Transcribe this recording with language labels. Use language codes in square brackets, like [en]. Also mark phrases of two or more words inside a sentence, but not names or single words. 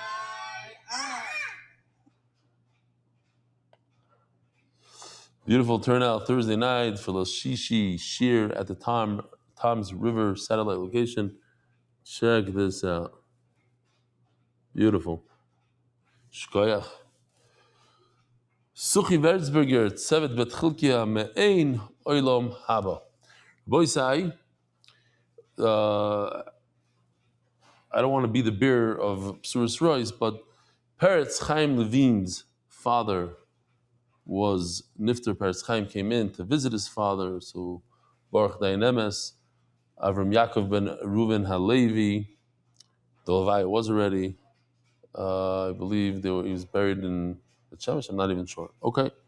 [en] Beautiful turnout Thursday night for the Shishi Shir at the Tom's River satellite location. Check this out. Beautiful. Shkoyach. Suchi Verzberger, Tsevet Bet Chilkia, [he] מעין עולם הבא. [en] Boy say, I don't want to be the bearer of [he] בשורות רעות, [en] but Peretz Chaim Levine's father was Nifter. Peretz Chaim came in to visit his father, so [he] ברוך דיין אמת, [en] Avram Yaakov ben Reuven Halevi, the Levi was already, I believe he was buried in the Shemesh, I'm not even sure. Okay.